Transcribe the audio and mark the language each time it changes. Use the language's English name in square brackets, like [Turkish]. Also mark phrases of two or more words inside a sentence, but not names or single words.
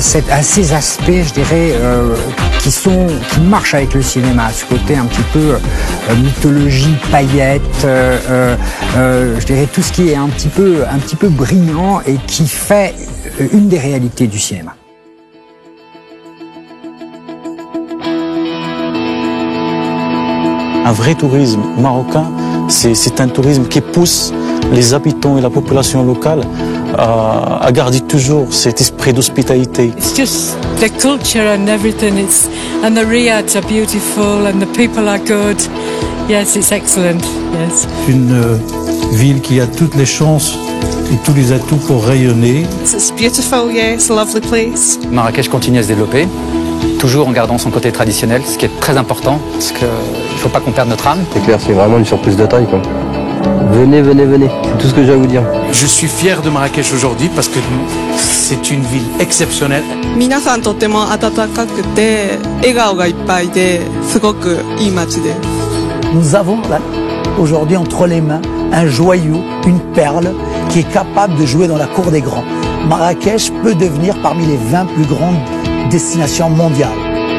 [French] ces aspects, je dirais, qui marchent avec le cinéma, ce côté un petit peu mythologie, paillettes, je dirais tout ce qui est un petit peu brillant et qui fait une des réalités du cinéma. Un vrai tourisme marocain, c'est un tourisme qui pousse les habitants et la population locale à garder toujours cet esprit d'hospitalité. [English] It's just the culture and everything. And the riads are beautiful and the people are good. Yes, it's excellent. Yes. [French] Une ville qui a toutes les chances et tous les atouts pour rayonner. [English] It's beautiful, yeah, it's a lovely place. [French] Marrakech continue à se développer, toujours en gardant son côté traditionnel, ce qui est très important, parce qu'il ne faut pas qu'on perde notre âme. C'est clair, c'est vraiment une surprise de taille, quoi. Venez, venez, venez, c'est tout ce que j'ai à vous dire. Je suis fier de Marrakech aujourd'hui parce que c'est une ville exceptionnelle. [Japanese] 皆さんとても温かくて笑顔がいっぱいですごくいい街です。 [French] Nous avons là, aujourd'hui entre les mains un joyau, une perle qui est capable de jouer dans la cour des grands. Marrakech peut devenir parmi les 20 plus grandes destinations mondiales.